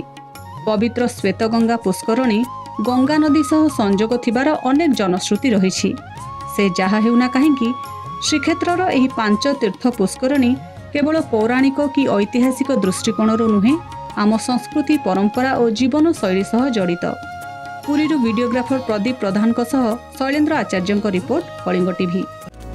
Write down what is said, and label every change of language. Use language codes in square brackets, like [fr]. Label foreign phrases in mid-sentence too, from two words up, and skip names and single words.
[or] ପବିତ୍ର ଶ୍ୱେତଗଙ୍ଗା ପୁଷ୍କରିଣୀ ଗଙ୍ଗା ନଦୀ ସହ ସଂଯୋଗ ଥିବାର ଅନେକ ଜନଶ୍ରୁତି ରହିଛି। ସେ ଯାହା ହେଉନା କାହିଁକି ଶ୍ରୀକ୍ଷେତ୍ରର ଏହି ପାଞ୍ଚ ତୀର୍ଥ ପୁଷ୍କରିଣୀ କେବଳ ପୌରାଣିକ କି ଐତିହାସିକ ଦୃଷ୍ଟିକୋଣରୁ ନୁହେଁ, ଆମ ସଂସ୍କୃତି ପରମ୍ପରା ଓ ଜୀବନ ଶୈଳୀ ସହ ଜଡ଼ିତ। ପୁରୀରୁ ଭିଡିଓଗ୍ରାଫର ପ୍ରଦୀପ ପ୍ରଧାନ ସହ ଶୈଳେନ୍ଦ୍ର ଆଚାର୍ଯ୍ୟ ରିପୋର୍ଟ, କଳିଙ୍ଗ ଟିଭି।